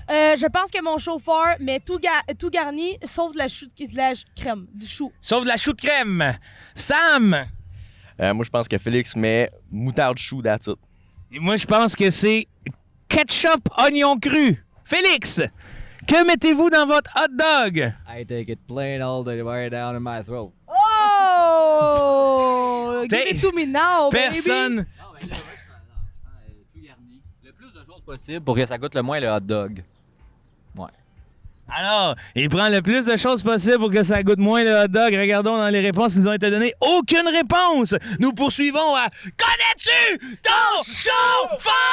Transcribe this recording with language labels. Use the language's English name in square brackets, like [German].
[French] Je pense que mon chauffeur met tout garni, sauf de la crème, du chou. Sauf de la chou de crème. Sam? Moi, je pense que Félix met moutarde chou, [English] that's it. [French] Et moi, je pense que c'est ketchup oignon cru. Félix, que mettez-vous dans votre hot dog? [English] I take it plain all the way down in my throat. Oh! Give it to me now, baby. [French] Personne. Non, mais là, je prends tout garni. Le plus de choses possible pour que ça goûte le moins le hot dog. Ouais. Alors, il prend le plus de choses possible pour que ça goûte moins le hot dog. Regardons dans les réponses qui nous ont été données. Aucune réponse. Nous poursuivons à Connais-tu ton chauffeur?